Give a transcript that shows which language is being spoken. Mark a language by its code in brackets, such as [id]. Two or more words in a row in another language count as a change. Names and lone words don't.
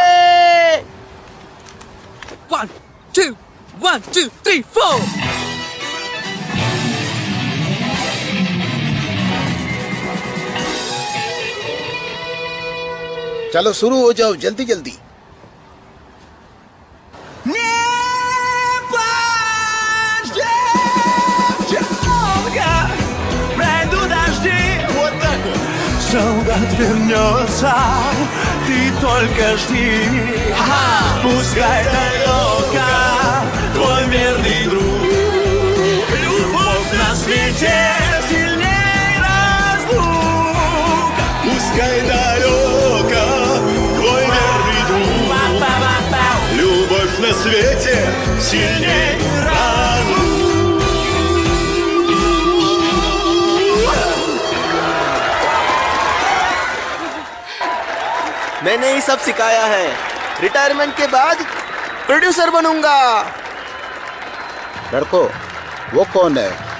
[hi] 1 2 1 2 3 4। चलो शुरू हो जाओ, जल्दी जल्दी। [ru] Солдат вернется, ты только жди. Пускай далеко твой верный друг. Любовь на свете сильней разлук. Пускай далеко твой верный друг. Любовь на свете сильней разлук. [hi] मैंने ही सब सिखाया है। रिटायरमेंट के बाद प्रोड्यूसर बनूंगा। लड़कों, वो कौन है?